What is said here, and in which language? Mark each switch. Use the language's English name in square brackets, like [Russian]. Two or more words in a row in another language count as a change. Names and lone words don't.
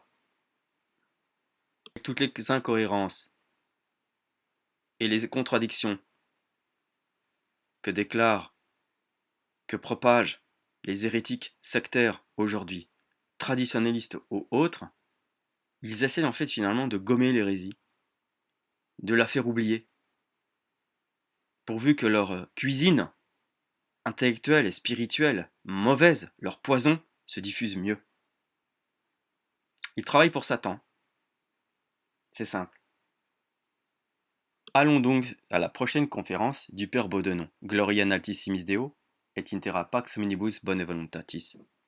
[French] Avec toutes les incohérences et les contradictions que déclarent, que propagent les hérétiques sectaires aujourd'hui, traditionnalistes ou autres, ils essaient en fait finalement de gommer l'hérésie, de la faire oublier, pourvu que leur cuisine intellectuelle et spirituelle mauvaise, leur poison, se diffuse mieux. Ils travaillent pour Satan. C'est simple. Allons donc à la prochaine conférence du Père Baudenon. [Latin] Gloria in altissimis Deo, et intera pax omnibus bone voluntatis.